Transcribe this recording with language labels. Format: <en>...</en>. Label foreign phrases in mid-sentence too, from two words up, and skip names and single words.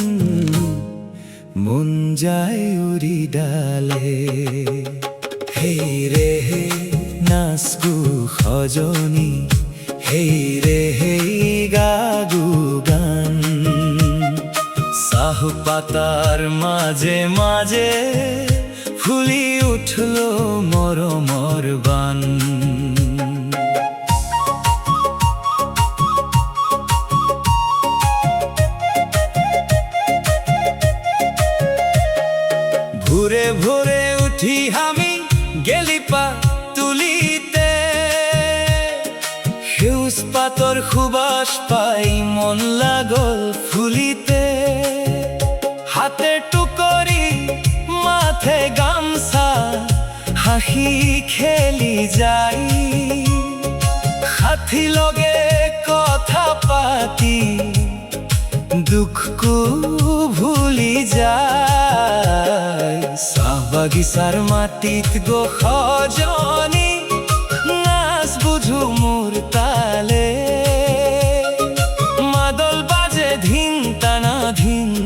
<bn>মন যায় উৰি ডালে হেই ৰে হে নাচ গো সজনী হেই ৰে হেই গাগু গান চাহ পাতার মাঝে মাঝে ফুলি উঠলো মরমর বান ভোরে ভোরে উঠি আমি গেলি পা তুলিতে</bn> <as>সেউজ পাতৰ সুবাস পাই মন লাগল ফুলিতে হাতে টুকরি মাথে গামছা হাসি খেলি যাই সাথী লগে কথা পাতি দুঃখকো ভুলি যায় চাহ বাগিচাৰ মাটিত গো সজনী নাচ বুঝু মোৰ তালে মাদল বাজে ধিন টানা ধিন</as>